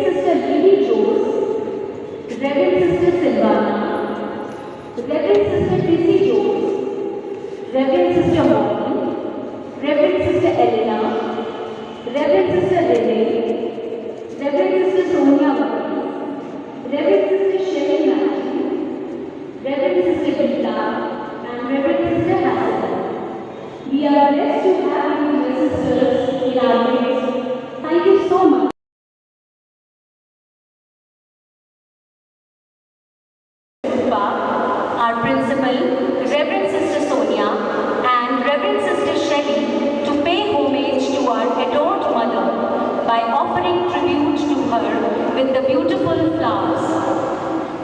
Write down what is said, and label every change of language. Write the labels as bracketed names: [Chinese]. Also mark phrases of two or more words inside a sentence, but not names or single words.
[English] Sister Lily Jones, Reverend Sister Silvana, Reverend Sister Tracy Jones, Reverend Sister Molly, Reverend Sister Elena, Reverend Sister Renee, Reverend Sister Sonia Murray, Reverend Sister Shelly Matthew, Reverend Sister Gita, and Reverend Sister Hassan. We are blessed to have you, dear sisters, in our midst. Thank you so much. Our principal, Reverend Sister Sonia, and Reverend Sister Shelley to pay homage to our adored mother by offering tribute to her with the beautiful flowers.